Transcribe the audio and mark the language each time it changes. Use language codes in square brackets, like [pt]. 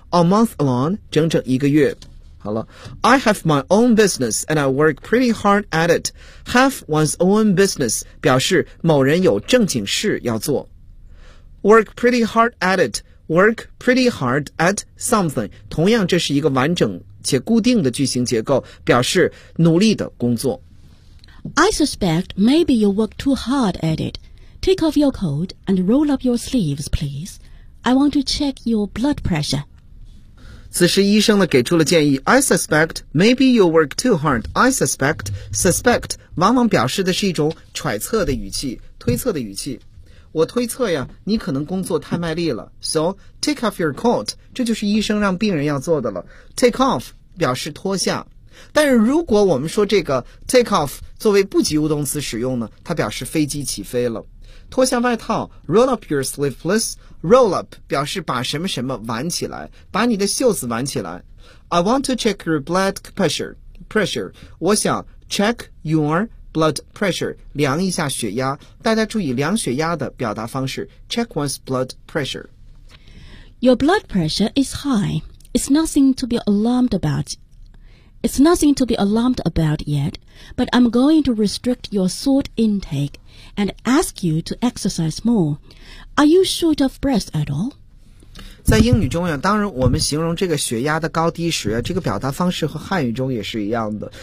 [en] All month long, [zh] 整整一个月。好了。 [en] I have my own business and I work pretty hard at it. Have one's own business, [zh] 表示某人有正经事要做。 [en] Work pretty hard at it. Work pretty hard at something. [zh] 同样这是一个完整且固定的句型结构，表示努力的工作。 [en] I suspect maybe you work too hard at it. Take off your coat and roll up your sleeves, please. I want to check your blood pressure. [zh] 此时医生呢给出了建议。 [en] I suspect maybe you work too hard. I suspect, suspect [zh] 往往表示的是一种揣测的语气，推测的语气。我推测呀，你可能工作太卖力了。 [en] So, take off your coat. [zh] 这就是医生让病人要做的了。 Take off 表示脱下。但是如果我们说这个 take off 作为不及物动词使用呢，它表示飞机起飞了。脱下外套 , [en] roll up your sleeve, please. Roll up, [zh] 表示把什么什么挽起来，把你的袖子挽起来。 [en] I want to check your blood pressure. [zh] 我想 [en] check your blood pressure, [zh] 量一下血压。大家注意量血压的表达方式 , [en] check one's blood pressure. Your blood pressure is high. It's nothing to be alarmed about. It's nothing to be alarmed about yet, but I'm going to restrict your salt intake and ask you to exercise more. Are you short of breath at all? [zh] 在英语中呀，当然我们形容这个血压的高低时啊，这个表达方式和汉语中也是一样的。